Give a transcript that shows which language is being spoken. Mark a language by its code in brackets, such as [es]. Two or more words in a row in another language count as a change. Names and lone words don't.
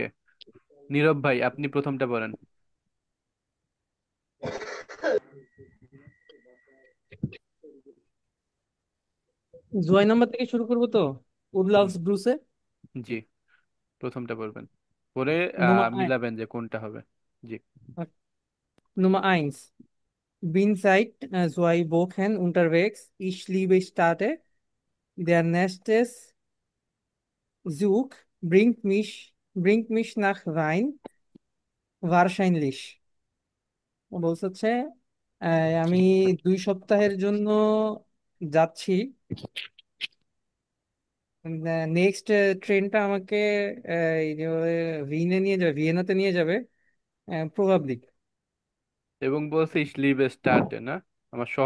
[bn] নীরব ভাই, আপনি প্রথমটা বলেন। জয় নাম্বার থেকে শুরু করবো তো। হুম, উডলাভস ব্রুসে। জি, প্রথমটা বলবেন, পরে Nummer, মিলাবেন যে কোনটা হবে। জি। [de] Nummer eins. Bin seit 2 Wochen unterwegs. Ich liebe Städte. Der nächste Zug bringt mich nach Wein. Wahrscheinlich. [bn] বলছে হচ্ছে আমি 2 সপ্তাহের জন্য যাচ্ছি। [en] next trainটা [bn] আমাকে এই যে ভিয়েনাতে নিয়ে যাবে প্রবাবলি। এবং বলছে [de] Ich liebe Städte [bn] না, আমার শহর